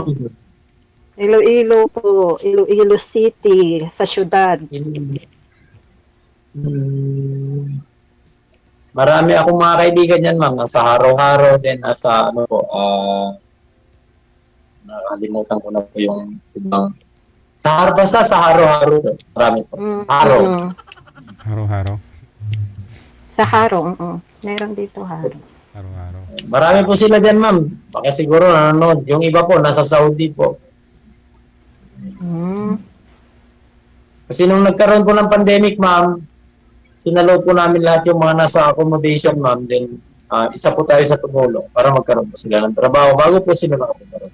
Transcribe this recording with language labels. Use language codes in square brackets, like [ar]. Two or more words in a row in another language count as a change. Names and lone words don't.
[tl] Iloilo po. Iloilo City, sa syudad. Marami akong mga kaibigan yan, ma'am. Nasa Haro-Haro din. Nasa ano po, nakalimutan ko na po yung ibang. Basta sa Haro-Haro. Marami po. Haro. Haro-Haro. Sa Haro, meron dito Haro. Haro-Haro. Marami po sila dyan, ma'am. Baka siguro nanonood. Yung iba po, nasa Saudi po. Kasi nung nagkaroon po ng pandemic, ma'am, sinaload po namin lahat yung mga nasa accommodation, ma'am. Then, isa po tayo sa tumulong para magkaroon po sila ng trabaho bago po sila nakapunta.